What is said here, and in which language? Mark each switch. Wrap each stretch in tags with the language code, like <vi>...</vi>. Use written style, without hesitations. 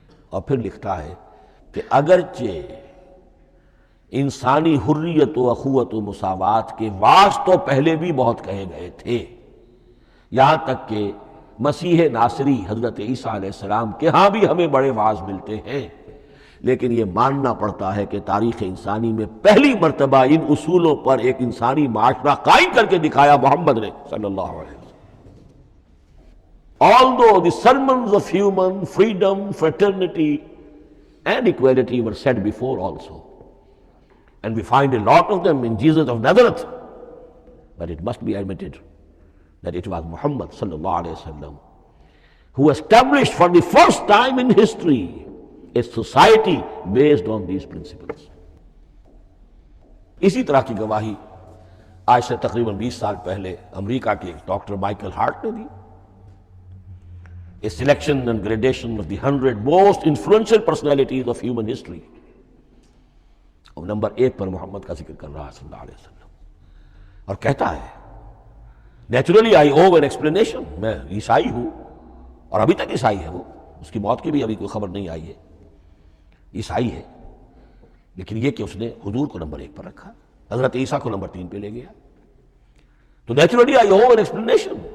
<ur>اور پھر لکھتا ہے کہ اگرچہ انسانی حریت و اخوت و مساوات کے واعظ تو پہلے بھی بہت کہے گئے تھے، یہاں تک کہ مسیح ناصری حضرت عیسیٰ علیہ السلام کے ہاں بھی ہمیں بڑے واعظ ملتے ہیں، لیکن یہ ماننا پڑتا ہے کہ تاریخ انسانی میں پہلی مرتبہ ان اصولوں پر ایک انسانی معاشرہ قائم کر کے دکھایا محمد نے صلی اللہ علیہ وسلم.</ur> <en>Although the sermons of human freedom, fraternity and equality were said before also, and we find a lot of them in Jesus of Nazareth, but it must be admitted that it was Muhammad sallallahu alaihi wasallam who established for the first time in history a society based on these principles.</en> <ur>اسی طرح کی گواہی آج سے تقریباً 20 سال پہلے امریکہ کے ڈاکٹر مائیکل ہارٹ نے دی.</ur> <en>A selection and gradation of the 100 most influential personalities of human history.</en> <ur>اور نمبر 1 پر محمد کا ذکر کر رہا ہے صلی اللہ علیہ وسلم، اور کہتا ہے</ur> <en>naturally I owe an explanation,</en> <ur>میں عیسائی ہوں اور ابھی تک عیسائی ہے وہ، اس کی موت کی بھی ابھی کوئی خبر نہیں آئی ہے، عیسائی ہے. لیکن یہ کہ اس نے حضور کو نمبر 1 پر رکھا، حضرت عیسیٰ کو نمبر 3 پہ لے گیا، تو</ur> <en>Naturally I owe an explanation.</en>